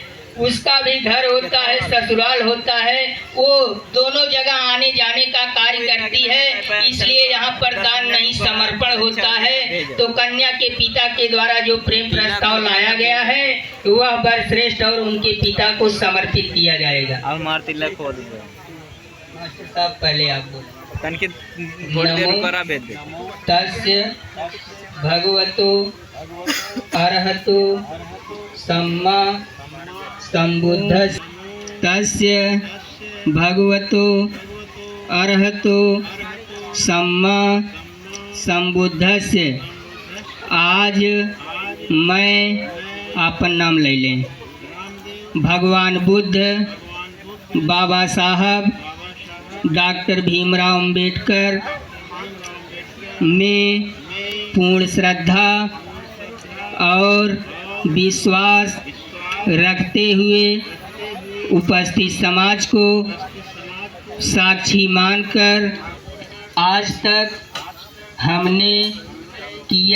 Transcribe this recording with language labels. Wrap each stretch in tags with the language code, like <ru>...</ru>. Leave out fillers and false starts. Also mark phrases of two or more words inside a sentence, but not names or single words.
<hi>उसका भी घर होता है, ससुराल होता है, वो दोनों जगह आने जाने का कार्य करती है, इसलिए यहाँ पर दान नहीं समर्पण होता है। तो कन्या के पिता के द्वारा जो प्रेम प्रस्ताव लाया गया है वह वरश्रेष्ठ और उनके पिता को समर्पित किया जाएगा। अब मार तिलक खोल दो। मास्टर साहब पहले आप बोलो।</hi> <pi>तस्य भगवतो अरहतो सम्मा संबुद्धस्य तस्य भगवतो अरहतो सम्मा संबुद्धस्य।</pi> <hi>आज मैं आपन नाम ले लें। भगवान बुद्ध, बाबा साहब, डॉक्टर भीमराव अंबेडकर में पूर्ण श्रद्धा और विश्वास रखते हुए उपस्थित समाज को साक्षी मानकर आज तक हमने किया।</hi>